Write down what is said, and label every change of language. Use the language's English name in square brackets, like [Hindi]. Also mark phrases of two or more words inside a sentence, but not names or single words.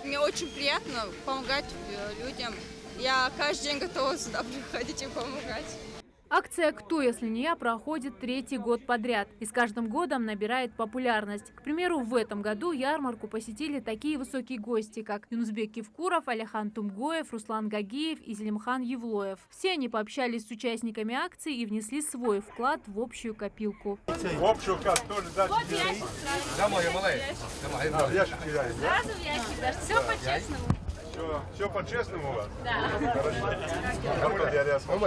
[Russian] Мне очень приятно помогать людям. Я каждый день готова сюда приходить и помогать. Акция «Кто, если не я» проходит третий год подряд и с каждым годом набирает популярность. К примеру, в этом году ярмарку посетили такие высокие гости, как Юнусбек Кивкуров, Аляхан Тумгоев, Руслан Гагиев и Зелимхан Евлоев. Все они пообщались с участниками акции и внесли свой вклад в общую копилку. В общую кассу тоже дать? Домой, малый. В ящик кидаем, да? Сразу в ящик даже, все по-честному. Все по-честному у вас? Да. Хорошо.